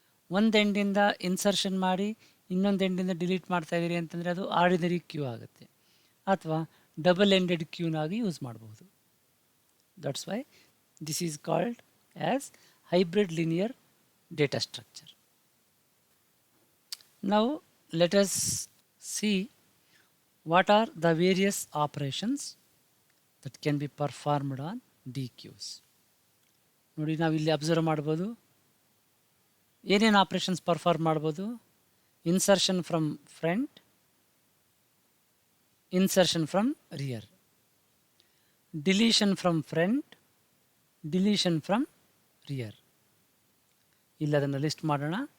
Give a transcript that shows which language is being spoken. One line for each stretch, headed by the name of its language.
Kannada: ಒಂದು ಎಂಡಿಂದ ಇನ್ಸರ್ಷನ್ ಮಾಡಿ ಇನ್ನೊಂದು ಎಂಡಿಂದ ಡಿಲೀಟ್ ಮಾಡ್ತಾ ಇದ್ದೀರಿ ಅಂತಂದರೆ ಅದು ಆರ್ಡಿನರಿ ಕ್ಯೂ ಆಗುತ್ತೆ, ಅಥವಾ ಡಬಲ್ ಎಂಡೆಡ್ ಕ್ಯೂನಾಗಿ ಯೂಸ್ ಮಾಡ್ಬೋದು.
English: That's why this is called as hybrid linear data structure. Now let us see what are the various operations that can be performed on DQs.
Kannada: ನೋಡಿ ನಾವು ಇಲ್ಲಿ ಅಬ್ಸರ್ವ್ ಮಾಡ್ಬೋದು ಏನೇನು operations perform ಮಾಡ್ಬೋದು.
English: Insertion from front, insertion from rear, deletion from front, deletion from rear.
Kannada: ಇಲ್ಲ ಅದನ್ನು list ಮಾಡೋಣ.